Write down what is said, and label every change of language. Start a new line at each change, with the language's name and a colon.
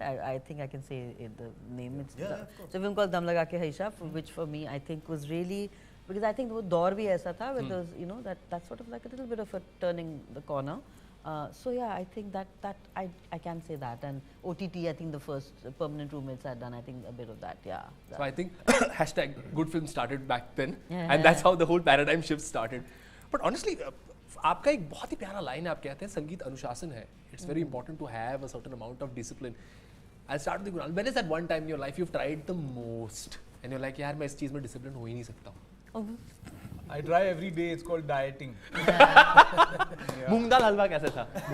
English: I think I can say the name. It's a film called Dam Laga Ke Haisha, which for me I think was really, because I think
Hindi: वो दौर भी ऐसा था
English: where there was, you know, that sort of like a little bit of a turning the corner. So yeah, I think that I can say that. And OTT, I think the first Permanent Roommates had done, I think a bit of that, yeah. So I think hashtag good film started back then, and that's how the whole paradigm shift started. But honestly,
Hindi: आपका एक बहुत ही प्यारा line है, आप कहते हैं संगीत अनुशासन है.
English: It's very important to have a certain amount of discipline. I'll start with Kunal. When is that one time in your life you've tried the most and you're like,
Hindi: यार मैं इस चीज़ में discipline हो ही नहीं सकता हूँ?
English: I try every day. It's called dieting.
Hindi: मूंग दाल हलवा कैसे था?